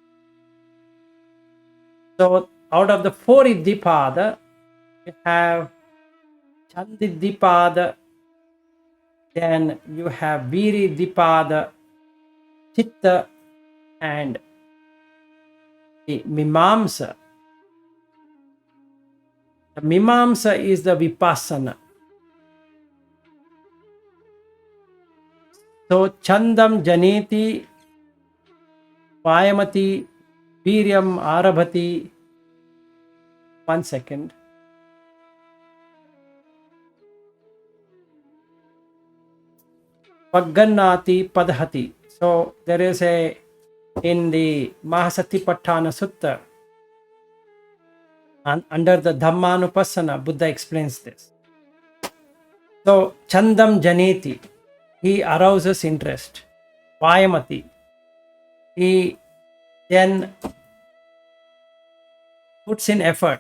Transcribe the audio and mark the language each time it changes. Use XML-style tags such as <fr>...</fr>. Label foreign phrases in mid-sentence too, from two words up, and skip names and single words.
<en>So out of the four Iddhipada, you have Chandidhipada, then you have Viriddhipada, Chitta, and the Mimamsa. The Mimamsa is the Vipassana.</en> <pi>So Chandam Janeti, Vayamati, Viryam Arabhati.</pi> <en>1 second.</en> <pi>Paggannati Padhati.</pi> <en>So there is in the Mahasatipatthana Sutta, and under the Anupassana, Buddha explains this. So</en> <pi>Chandam Janeti,</pi> <en>he arouses interest. Vayamati, he then puts in effort.</en>